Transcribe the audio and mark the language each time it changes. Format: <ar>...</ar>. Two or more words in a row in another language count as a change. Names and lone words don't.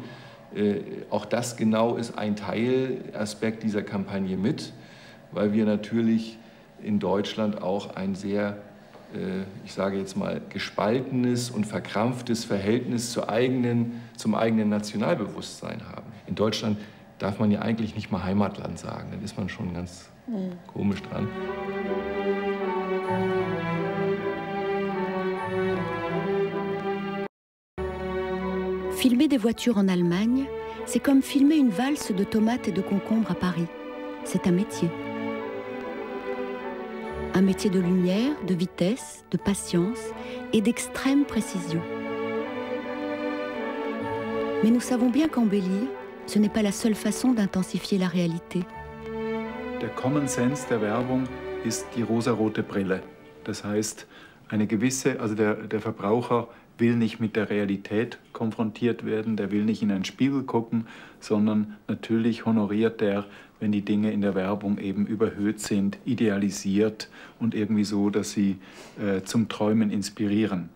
<de>Auch das genau ist ein Teilaspekt dieser Kampagne mit, weil wir natürlich in Deutschland auch ein sehr ich sage jetzt mal, gespaltenes und verkrampftes Verhältnis zum eigenen Nationalbewusstsein haben. In Deutschland darf man ja eigentlich nicht mal Heimatland sagen, dann ist man schon ganz komisch dran.</de> <fr>Filmer des voitures en Allemagne, c'est comme filmer une valse de tomates et de concombres à Paris. C'est un métier. Un métier de lumière, de vitesse, de patience et d'extrême précision. Mais nous savons bien qu'embellir, ce n'est pas la seule façon d'intensifier la réalité.</fr> <de>Der</de> <en>Common Sense</en> <de>der Werbung ist die rosarote Brille. Das heißt, der Verbraucher will nicht mit der Realität konfrontiert werden, der will nicht in einen Spiegel gucken, sondern natürlich honoriert er, wenn die Dinge in der Werbung eben überhöht sind, idealisiert und irgendwie so, dass sie zum Träumen inspirieren.</de>